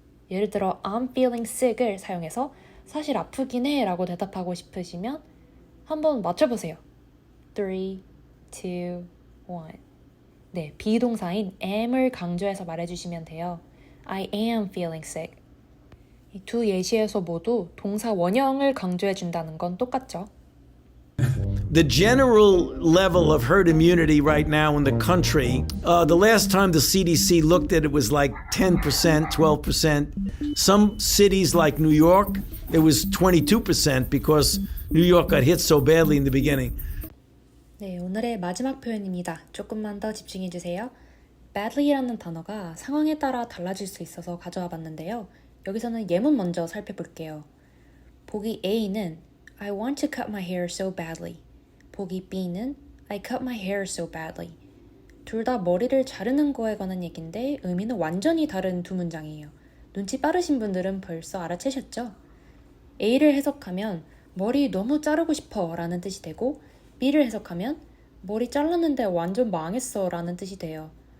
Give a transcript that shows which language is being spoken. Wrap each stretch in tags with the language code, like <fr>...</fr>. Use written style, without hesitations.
<ko>예를 들어</ko> <en>I'm feeling sick</en> <ko>을 사용해서 사실 아프긴 해 라고 대답하고 싶으시면 한번 맞춰보세요. 3, 2, 1 네, 비동사인 am을 강조해서 말해주시면 돼요.</ko> <en>I am feeling sick.</en> <ko>이 두 예시에서 모두 동사 원형을 강조해준다는 건 똑같죠.</ko> <en>The general level of herd immunity right now in the country, the last time the CDC looked at it was like 10%, 12%. Some cities like New York, it was 22% because New York got hit so badly in the beginning.</en> <ko>네, 오늘의 마지막 표현입니다. 조금만 더 집중해주세요. badly라는 단어가 상황에 따라 달라질 수 있어서 가져와 봤는데요. 여기서는 예문 먼저 살펴볼게요. 보기 A는</ko> <en>I want to cut my hair so badly.</en> <ko>보기 B는</ko> <en>I cut my hair so badly.</en> <ko>둘 다 머리를 자르는 거에 관한 얘기인데 의미는 완전히 다른 두 문장이에요. 눈치 빠르신 분들은 벌써 알아채셨죠? A를 해석하면 머리 너무 자르고 싶어 라는 뜻이 되고 B를 해석하면 머리 잘랐는데 완전 망했어 라는 뜻이 돼요.</ko>